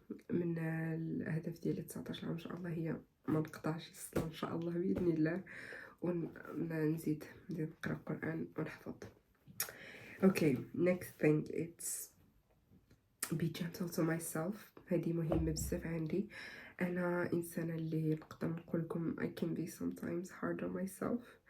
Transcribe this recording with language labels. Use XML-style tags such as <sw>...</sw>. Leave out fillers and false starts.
<ar>من الاهداف ديالي 19 عام ان شاء الله هي ما نقطعش الصلاه ان شاء الله باذن الله، ونزيد نقرا القران ونحفظ.</ar> <en>okay next thing it's be gentle to myself.</en> <ar>هذه مهمة بزاف عندي، أنا إنسانة اللي نقدر نقولكم</ar> <en>I can be sometimes hard on myself.</en>